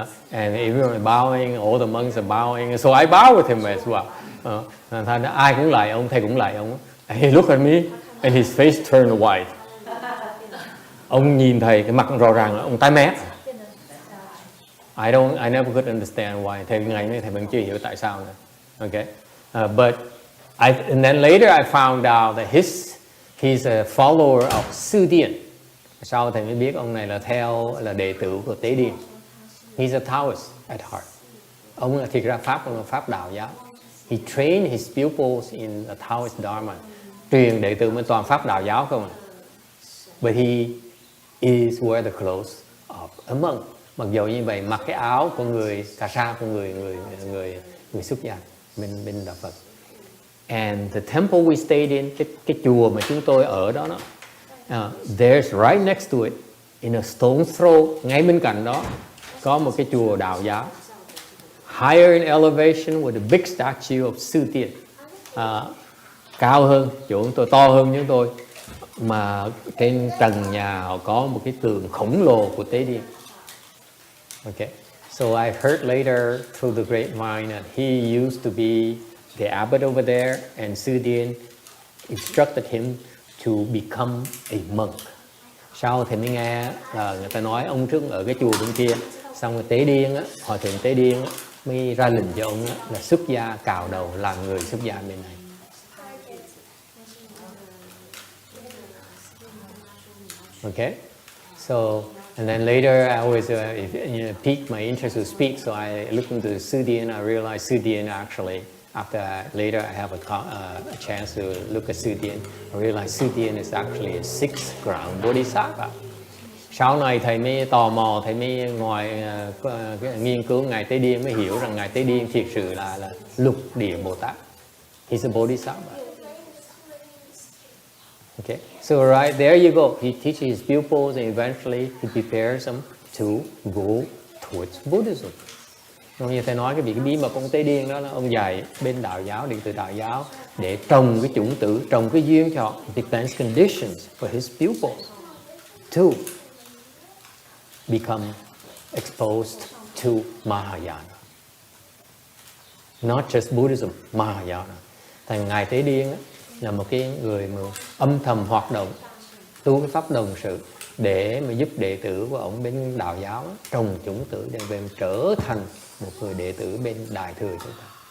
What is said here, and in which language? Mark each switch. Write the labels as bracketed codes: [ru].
[en] And everyone bowing, all the monks are bowing. So I bow with him as well. [vi] Thành ra ai cũng lại ông, thầy cũng lại ông. [en] And he looked at me and his face turned white. [vi] Ông nhìn thầy, cái mặt rõ ràng là ông tái mét. [en] I never could understand why. [vi] Thầy ngày nay thầy vẫn chưa hiểu tại sao nữa. [en] Okay. But and then later I found out that he's a follower of Sư Điền. [vi] Sau thầy mới biết ông này là đệ tử của Tế Điền. [en] He's a Taoist at heart. [vi] Ông là thiệt ra pháp đạo giáo. [en] He trained his pupils in the Taoist Dharma. [vi] Truyền đệ tử mới toàn pháp đạo giáo không à. [en] But he is wear the clothes of a monk. [vi] Mặc dù như vậy, mặc cái áo của người cà sa, của người xuất gia bên đạo Phật. [en] And the temple we stayed in, [vi] cái chùa mà chúng tôi ở đó, [en] there's right next to it, in a stone's throw, [vi] ngay bên cạnh đó có một cái chùa đạo giáo, [en] higher in elevation with a big statue of Sư Điền, [vi] cao hơn chỗ chúng tôi, to hơn chúng tôi, mà trên trần nhà họ có một cái tượng khổng lồ của Tế Điền. [en] Okay, so I've heard later through the grapevine that he used to be the abbot over there, and Sư Điền instructed him to become a monk. [vi] Sau thì mới nghe là người ta nói ông trước ở cái chùa bên kia, xong rồi Tế Điền á, hòa thượng Tế Điền á, mới ra lệnh cho ông á, là xuất gia cạo đầu làm người xuất gia bên này. [en] Okay, so and then later I always piqued my interest to speak, so I looked into Sư Điền. I realized Sư Điền actually. Later I have a chance to look at Sư Điền. I realized Sư Điền is actually a 6th ground bodhisattva. [vi] Sau này thầy mới tò mò, thầy mới nghiên cứu Ngài Tế Điền mới hiểu rằng Ngài Tế Điền thiệt sự là lục địa Bồ Tát. [en] He's a bodhisattva. Okay, so right there you go. He teaches his pupils and eventually he prepares them to go towards Buddhism. [vi] Như thầy nói, cái bí mật ông Tế Điền đó là ông dạy bên đạo giáo, điện tử đạo giáo để trồng cái chủng tử, trồng cái duyên cho họ. [en] Depends conditions for his pupils to become exposed to Mahayana. Not just Buddhism, Mahayana. [vi] Thành Ngài Tế Điền là một cái người mà âm thầm hoạt động, tu cái pháp đồng sự để mà giúp đệ tử của ông bên đạo giáo trồng chủng tử để về trở thành một người đệ tử bên Đại Thừa chúng ta.